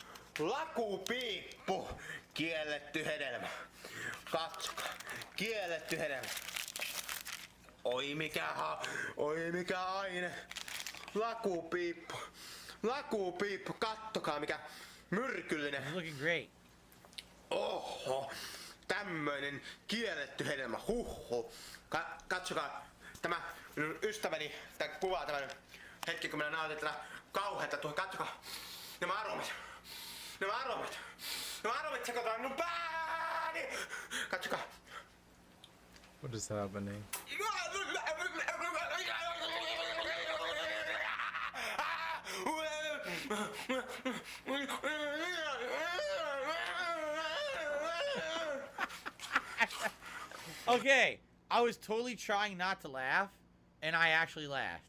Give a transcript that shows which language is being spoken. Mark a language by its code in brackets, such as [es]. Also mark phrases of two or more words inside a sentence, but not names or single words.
[fi] Lakupiippu, kielletty hedelmä. Katsokaa, kielletty hedelmä. Oi mikä aine. Lakupiippu, lakupiippu, kattokaa mikä myrkyllinen. [en] It's looking great. [fi] Oho, tämmöinen kielletty hedelmä, huhhuh. Katsokaa, tämä minun ystäväni, tämä kuvaa tämän hetki, kun minä nautin tätä kauheata tuohon. Katsokaa, nämä aromit. Nämä aromit sekoitaan minun pääni. Katsokaa. [en] What is happening? Okay, I was totally trying not to laugh, and I actually laughed.